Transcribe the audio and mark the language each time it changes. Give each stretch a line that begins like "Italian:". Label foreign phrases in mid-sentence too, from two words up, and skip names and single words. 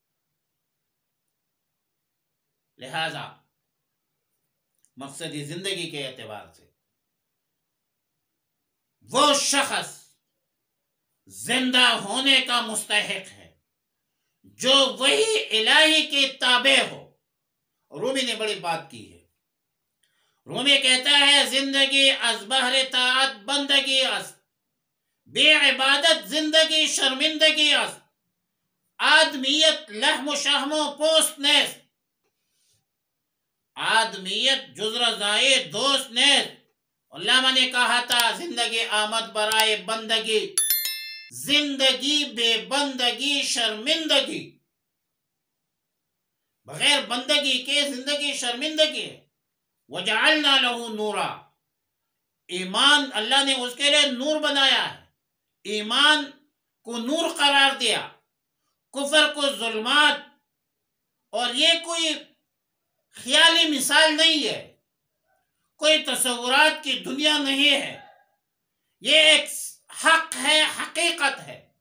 Urdu: لہذا مقصدی زندگی کے اعتبار سے وہ شخص زندہ ہونے کا مستحق ہے جو وہی الہی کے تابع ہو۔ رومی نے بڑی بات کی ہے۔ رومی کہتا ہے
Persian: زندگی از بہر طاعت بندگی است، بے عبادت زندگی شرمندگی است، آدمیت لحم و شحم و پوست نیست، آدمیت جز رضائے دوست نیست۔
Urdu: علامہ نے کہا تھا
Persian: زندگی آمد برائے بندگی، زندگی بے بندگی شرمندگی،
Urdu: بغیر بندگی کے زندگی شرمندگی ہے۔
Arabic: وَجَعَلْنَا لَهُ نُورًا،
Urdu: ایمان اللہ نے اس کے لیے نور بنایا ہے، ایمان کو نور قرار دیا، کفر کو ظلمات۔ اور یہ کوئی خیالی مثال نہیں ہے، کوئی تصورات کی دنیا نہیں ہے، یہ ایک حق ہے، حقیقت ہے۔